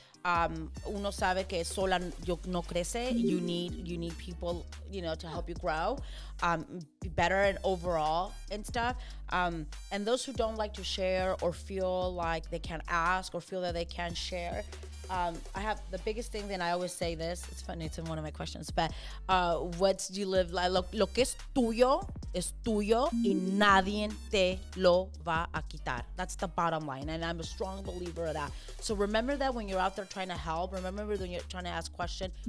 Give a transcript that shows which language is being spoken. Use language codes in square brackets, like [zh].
[es] Uno sabe que sola no crece. [en] You need people, to help you grow, be better and overall and stuff. And those who don't like to share or feel like they can't ask or feel that they can't share, I have the biggest thing. Then I always say this. It's funny. It's in one of my questions. But what do you live like? [es] Lo que es tuyo y nadie te lo va a quitar. [en] That's the bottom line, and I'm a strong believer of that. So remember that when you're out there trying to help. Remember when you're trying to ask questions.